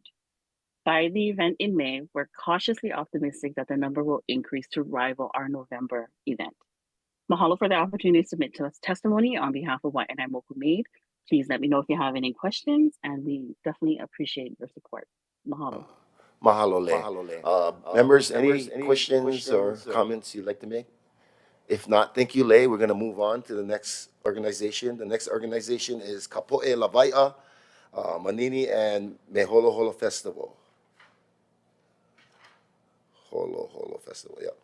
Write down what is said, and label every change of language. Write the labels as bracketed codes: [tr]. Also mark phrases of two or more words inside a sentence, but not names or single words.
[en] By the event in May, we're cautiously optimistic that the number will increase to rival our November event. Mahalo for the opportunity to submit to us testimony on behalf of Waiʻanae Moku Made. Please let me know if you have any questions, and we definitely appreciate your support. Mahalo. Mahalo le. Members, any questions or comments you'd like to make? If not, thank you, Lei. We're going to move on to the next organization. The next organization is Poʻe Lawaiʻa, Manini, and Me Holoholo Festival. Holoholo Festival, yeah.